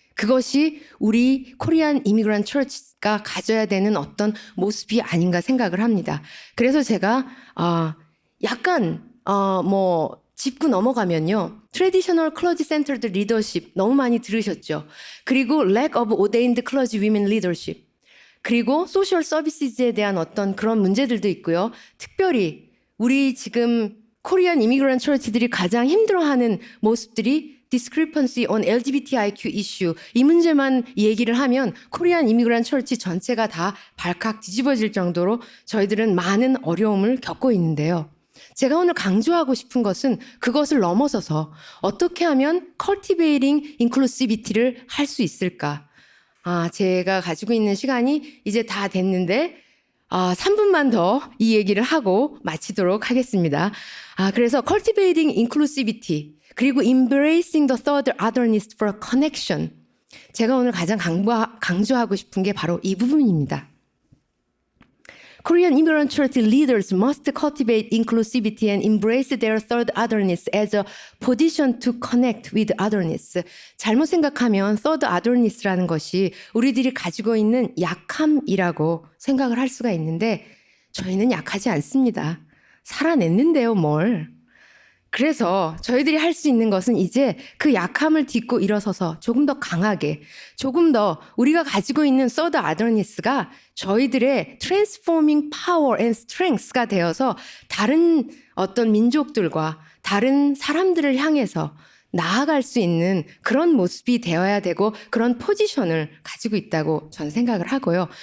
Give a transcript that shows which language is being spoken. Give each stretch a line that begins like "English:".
Korean: 그것이 우리 코리안 이미그런트 처치가 가져야 되는 어떤 모습이 아닌가 생각을 합니다. 그래서 제가 약간 짚고 넘어가면요. 트래디셔널 클러지 센터드 리더십 너무 많이 들으셨죠. 그리고
English: lack of ordained clergy women leadership.
Korean: 그리고 소셜 서비스에 대한 어떤 그런 문제들도 있고요. 특별히 우리 지금 코리안 이미그런트 처치들이 가장 힘들어하는 모습들이
English: discrepancy on LGBTIQ issue
Korean: 이 문제만 얘기를 하면 코리안 이미그런트 처치 전체가 다 발칵 뒤집어질 정도로 저희들은 많은 어려움을 겪고 있는데요. 제가 오늘 강조하고 싶은 것은 그것을 넘어서서 어떻게 하면
English: cultivating inclusivity
Korean: 를 할 수 있을까? 제가 가지고 있는 시간이 이제 다 됐는데 3분만 더 이 얘기를 하고 마치도록 하겠습니다. 그래서
English: cultivating inclusivity
Korean: 그리고
English: embracing the third otherness for connection.
Korean: 제가 오늘 가장 강조하고 싶은 게 바로 이 부분입니다.
English: Korean immigrant church leaders must cultivate inclusivity and embrace their third otherness as a position to connect with otherness.
Korean: 잘못 생각하면
English: third otherness
Korean: 라는 것이 우리들이 가지고 있는 약함이라고 생각을 할 수가 있는데 저희는 약하지 않습니다. 살아냈는데요, 뭘. 그래서 저희들이 할 수 있는 것은 이제 그 약함을 딛고 일어서서 조금 더 강하게, 조금 더 우리가 가지고 있는
English: third otherness
Korean: 가 저희들의
English: transforming power and strength
Korean: 가 되어서 다른 어떤 민족들과 다른 사람들을 향해서 나아갈 수 있는 그런 모습이 되어야 되고 그런 포지션을 가지고 있다고 저는 생각을 하고요.